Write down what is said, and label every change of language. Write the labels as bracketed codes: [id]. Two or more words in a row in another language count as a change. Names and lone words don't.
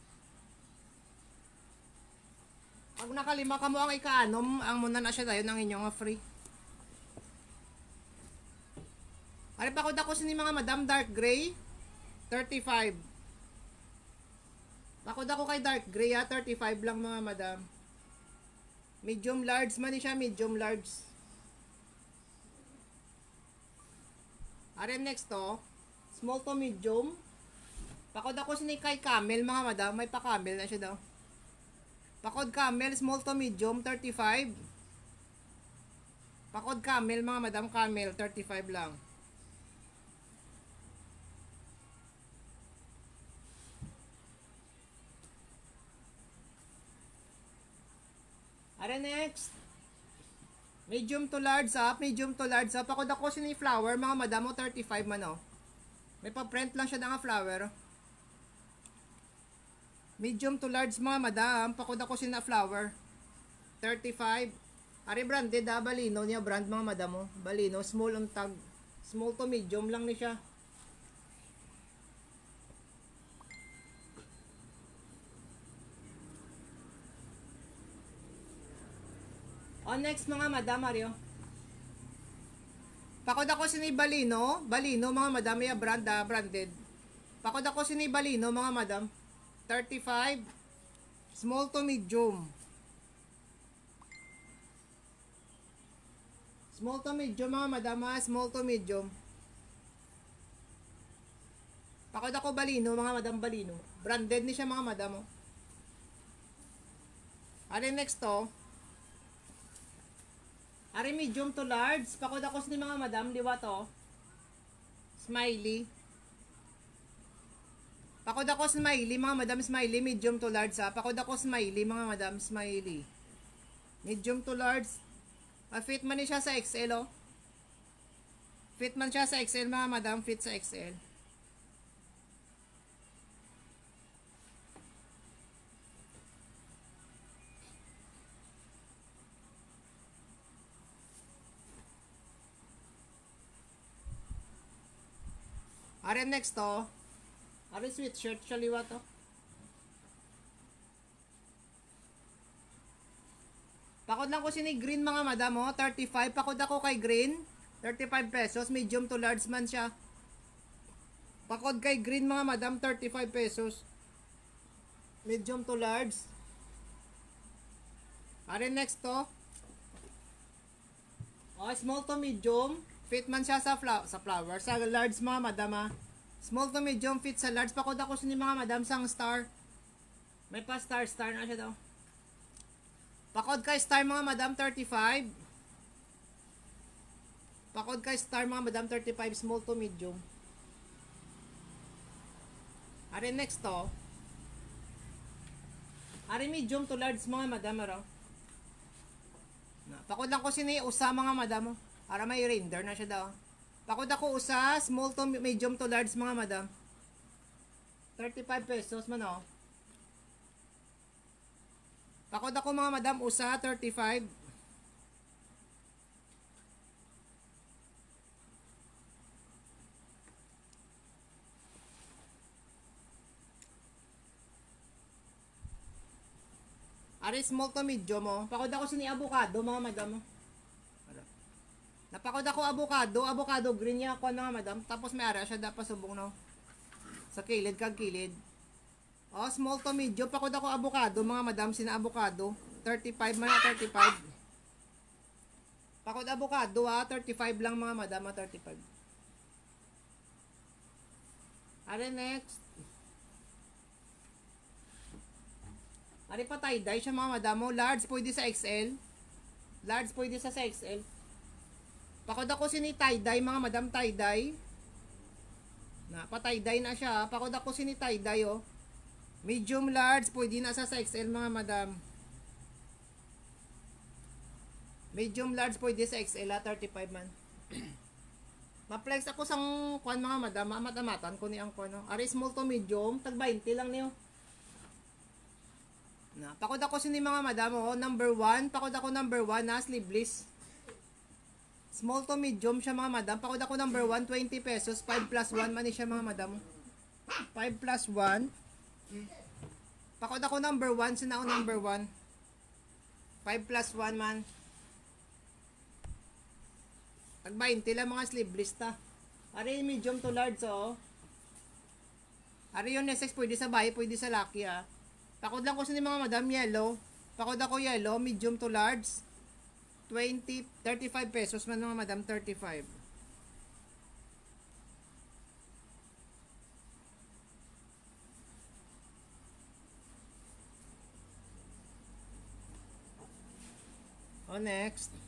[hil] Pag nakalima ka mo ang ikaanom, ang muna na siya tayo ng inyong free. Ari pakod ako sini mga madam, [en] dark gray, [hil] 35. Pakod ako kay [en] dark gray, [hil] ha, 35 lang mga madam. [en] Medium large [hil] man siya, [en] medium large. [hil] Are next to, [en] small to medium. [hil] Pakod ako sini kay camel mga madam, may pa camel na siya daw. Pakod camel, [en] small to medium, [hil] 35. Pakod camel mga madam, camel, 35 lang. Are next. [en] Medium to large up, medium to large up. [hil] Pakod ako sini flower mga madam, 35 man, oh. May pa-print lang siya na nga flower. [en] Medium to large [hil] mga madam, pakod ako sina flower, 35. Ari branded, ha, Balino niya brand mga madam, oh. Balino, [en] small on tag. Small to medium [hil] lang ni siya. On next mga madam, Mario. Pakod ako sini Balino, Balino mga madam, may brand, ha, branded. Pakod ako sini Balino mga madam, 35. [en] Small to medium. Small to medium [hil] mga madam, ha, [en] small to medium. [hil] Pakod ako Balino mga madam, Balino. Branded ni siya mga madam, oh. Ari next to. Ari [en] medium to large. [hil] Pakod ako ni mga madam, liwa to. Smiley. Pakod ako smiley mga madam, smiley [en] medium to large, [hil] ha. Pakod ako smiley mga madam, smiley. [en] Medium to large. [hil] Fit man siya sa XL, oh. Fit man siya sa XL mga madam, fit sa XL. Are next to. Are sweatshirt siya liwa to. Pakod lang ko sini green mga madam, oh, 35. Pakod ako kay green, 35 pesos. [en] Medium to large [hil] man siya. Pakod kay green mga madam, 35 pesos. [en] Medium to large. [hil] Are next to. [en] Oh, small to medium. [hil] Fit man siya sa flower. Sa large mga madam, ha. [en] Small to medium, fit sa large. [hil] Pakod ako sini mga madam sang star. May pa star na siya daw. Pakod kay star mga madam, 35. Pakod kay star mga madam, 35. [en] Small to medium. Are next to. [hil] Are [en] medium to large [hil] mga madam, araw. Pakod lang ko sini usa mga madam, oh. Para may render na siya daw. Pakod ako usa, [en] small to medium to large [hil] mga madam. 35 pesos man, oh. Pakod ako mga madam, usa, 35. [en] Ari small to medium, oh. [hil] Pakod ako sini avocado mga madam, oh. Napakod ako avocado green niya ako mga madam. Tapos may ara siya dapat subong, no. Sa kilid kag kilid. [en] Oh, small to medium. [hil] Pakod ako avocado mga madam, sina avocado. 35 man, 35. Pakod avocado, ha, 35 lang mga madam, 35. Are next. Are pa tie-dye siya mga madam. Large pwede sa XL. Large pwede sa XL. Pakod ako sini tie-dye mga madam, tie-dye. Na, pa tie-dye na siya. Pakod ako sini tie-dye oh. [en] Medium large [hil] pwede na sa XL mga madam. [en] Medium large [hil] pwede sa XL 35 man. Ma-flex ako sang kuan mga madam, mamat-amatan ko ni ang kuan. Ari [en] small to medium, [hil] tag 20 lang niyo. Na, pakod ako sini mga madam oh, number 1, pakod ako number 1 na sleeveless. [en] Small to medium [hil] siya mga madam. Pakod ako number 1, 20 pesos, 5 plus 1 man ni siya mga madam. 5 plus 1. Pakod ako number 1, sinao number 1. 5 plus 1 man. Tag 20 lang mga sleeveless ta. [en] Ari medium to large oh. [tl] Ari yung NSX pwede sa bahay, pwede sa laki ah. [hil] Pakod lang ko sa mga madam yellow. Pakod ako yellow, [en] medium to large. [hil] 35 pesos man mga madam, 35. Oh, next.